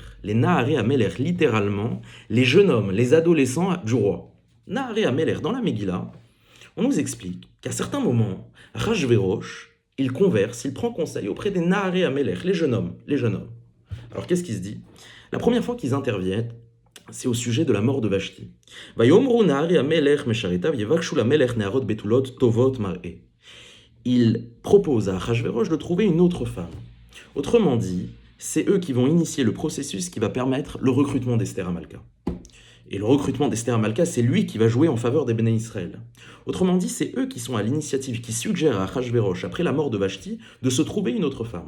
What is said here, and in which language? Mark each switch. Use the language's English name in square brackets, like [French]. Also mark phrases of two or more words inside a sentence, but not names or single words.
[French] Les [Hebrew] נערי המלך, [French] littéralement, les jeunes hommes, les adolescents du roi. [Hebrew] נערי המלך, [French] dans la Megillah, on nous explique qu'à certains moments, Achashverosh, il converse, il prend conseil auprès des [Hebrew] נערי המלך, [French] les jeunes hommes. Alors qu'est-ce qui se dit? La première fois qu'ils interviennent, c'est au sujet de la mort de Vashti. [Hebrew] ויאמרו נערי המלך משרתיו יבקשו למלך נערות בתולות טובות מראה. [French] Il propose à Achashverosh de trouver une autre femme. Autrement dit, c'est eux qui vont initier le processus qui va permettre le recrutement d'Esther Hamalka. Et le recrutement d'Esther Hamalka, c'est lui qui va jouer en faveur des Béné Israël. Autrement dit, c'est eux qui sont à l'initiative, qui suggèrent à Achashverosh, après la mort de Vashti, de se trouver une autre femme.